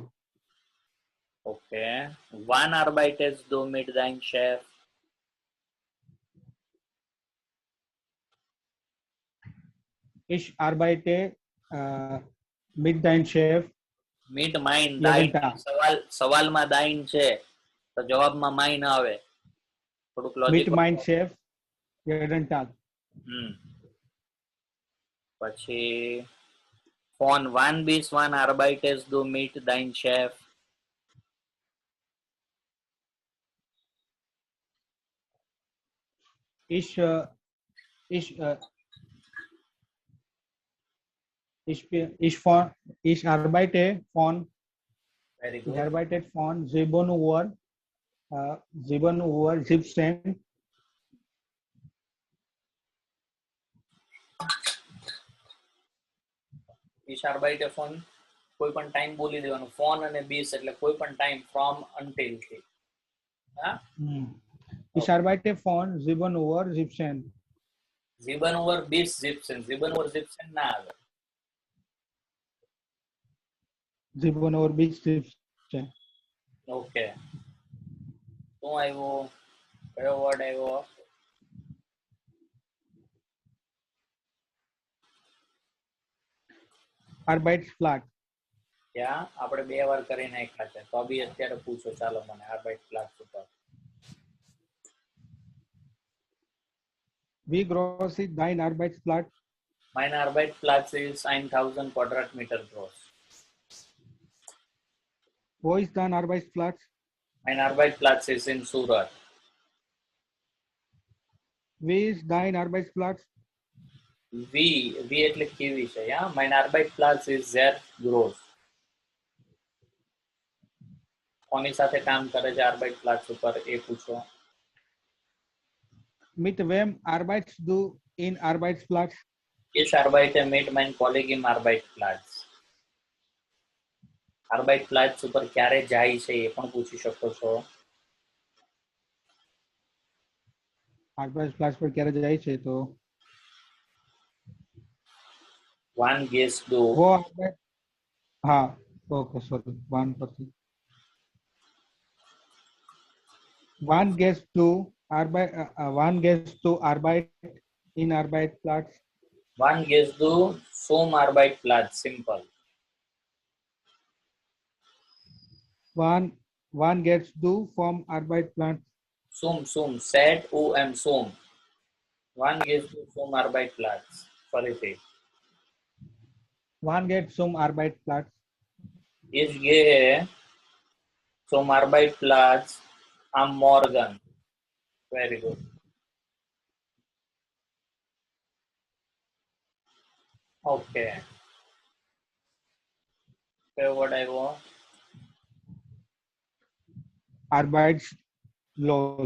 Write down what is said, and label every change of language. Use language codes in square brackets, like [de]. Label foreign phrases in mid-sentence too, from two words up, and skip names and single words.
[de] Okay. Wann arbeitest du mit deinem Chef? Ich arbeite mit deinem Chef Mit mine jeden દાઈન Tag. [gu] સવાલમાં દાઈન છે તો જવાબમાં માઈ ન આવે. થોડુંક [de] Mit [gu] લોજિક. [de] meinem Chef jeden Tag. પછી ફોન wann bis wann arbeitest du mit deinem Chef? Ich, ich, ich arbeite von [en] Very [de] Ich [en] good. [de] arbeite von 7 Uhr, 7 Uhr 17 Ich arbeite von [gu] કોઈ પણ ટાઈમ બોલી દેવાનો. ફોન અને બીસ એટલે કોઈ પણ ટાઈમ [en] from until [gu] થી. હા, [de] Ich arbeite von 7 Uhr 17. [gu] 7 ઓવર 20 જીપ્સન. 7 ઓવર જીપ્સન ના આવે. [de] 7 Uhr bis 17. [gu] ઓકે. શું આવ્યું? કયો વર્ડ આવ્યો? [de] Arbeitsplatz. [gu] ત્યાં આપણે 2 વાર કરી નાખ્યા છે. તો બી અત્યારે પૂછો ચાલો મને Arbeitsplatz ઉપર. [de] Wie groß ist dein Arbeitsplatz? Mein Arbeitsplatz ist 1000 Quadratmeter groß. Wo ist dein Arbeitsplatz? Mein Arbeitsplatz ist in Surat. Wie ist dein Arbeitsplatz? [gu] Wie એટલે કેવી છે? [en] Yeah? [de] Mein Arbeitsplatz ist sehr groß. [gu] કોની સાથે કામ કરે છે Arbeitsplatz ઉપર એ પૂછો. [de] Mit wem arbeitest du in Arbeitsplatz? Ich arbeite mit meinem Kollegen im Arbeitsplatz. [gu] Arbeitsplatz ઉપર ક્યારે જાય છે એ પણ પૂછી શકો છો. Arbeitsplatz પર ક્યારે જાય છે તો [de] Wann gehst du? wo [gu] હા ઓકે સોરી વાન પરથી [de] wann gehst du Arbeit in Arbeitsplatz? Wann gehst du zum Arbeitsplatz? [en] Simple. [de] Wann gehst du vom Arbeitsplatz? Zum. Set zum. Wann gehst du zum Arbeitsplatz? [gu] ફરીથી. [de] Wann gehst du zum Arbeitsplatz? Ich gehe zum Arbeitsplatz am Morgen. [en] Very good. Okay. [gu] કયો word આવ્યો? [de] Arbeitslos.